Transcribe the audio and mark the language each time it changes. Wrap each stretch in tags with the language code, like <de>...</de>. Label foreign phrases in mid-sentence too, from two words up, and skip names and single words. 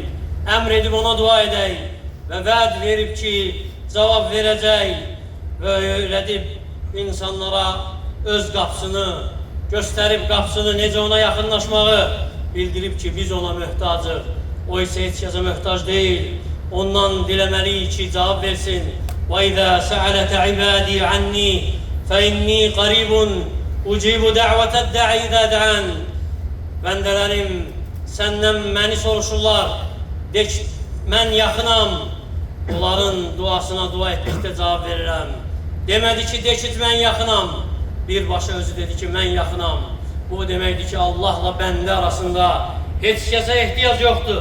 <az>Əmr edib ona dua edək və vəd verib ki, cavab verəcək və öyrədib insanlara öz qapısını, göstərib qapısını, necə ona yaxınlaşmağı bildirib ki, biz ona möhtacıq. O isə heç kəsə möhtac deyil. Ondan diləməliyik ki, cavab versin.</az> <ar>وَإِذَا سَأَلَكَ عِبَادِي عَنِّي فَإِنِّي قَرِيبٌ أُجِيبُ دَعْوَةَ الدَّاعِ إِذَا دَعَانِ.</ar> <az>Bəndələrim səndən məni soruşurlar. De ki, mən yaxınam. Onların duasına dua etməkdə cavab verirəm. Demədi ki, de ki, mən yaxınam. Birbaşa özü dedi ki, mən yaxınam. Bu deməkdir ki, Allahla bəndə arasında heç kəsə ehtiyac yoxdur.</az>